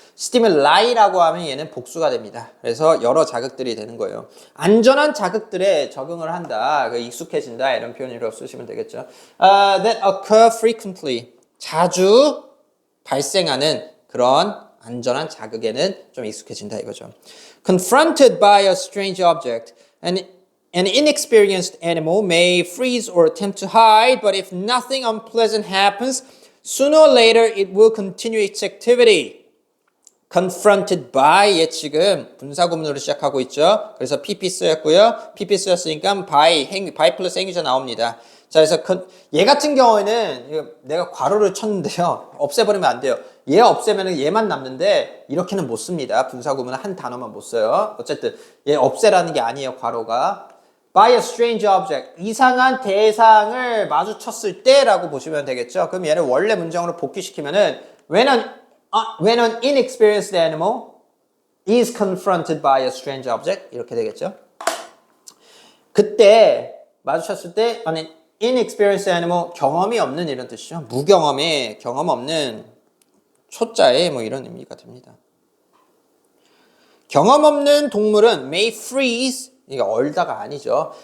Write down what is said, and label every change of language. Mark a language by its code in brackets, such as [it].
[ko] stimuli,라고 하면 얘는 복수가 됩니다. 그래서 여러 자극들이 되는 거예요. 안전한 자극들에 적응을 한다, 익숙해진다 이런 표현으로 쓰시면 되겠죠. [en] That occur frequently, [ko] 자주 발생하는 그런 안전한 자극에는 좀 익숙해진다 이거죠. [en] Confronted by a strange object, an inexperienced animal may freeze or attempt to hide, but if nothing unpleasant happens, sooner or later it will continue its activity. confronted by, [ko] 얘 지금 분사구문으로 시작하고 있죠. 그래서 PP 쓰였고요. PP 쓰였으니까 by 플러스 행위자 나옵니다. 자, 그래서 얘 같은 경우에는 내가 괄호를 쳤는데요. 없애버리면 안 돼요. 얘 없애면 얘만 남는데 이렇게는 못 씁니다. 분사구문은 한 단어만 못 써요. 어쨌든 얘 없애라는 게 아니에요. 괄호가. [en] by a strange object, [ko] 이상한 대상을 마주쳤을 때라고 보시면 되겠죠. 그럼 얘를 원래 문장으로 복귀시키면은 [en] when an inexperienced animal is confronted by a strange object, [ko] 이렇게 되겠죠. 그때 마주쳤을 때 [en] an inexperienced animal, [ko] 경험이 없는 이런 뜻이죠. 무경험의, 경험 없는 초자의 뭐 이런 의미가 됩니다. 경험 없는 동물은 [en] may freeze, [ko] 이게 얼다가 아니죠.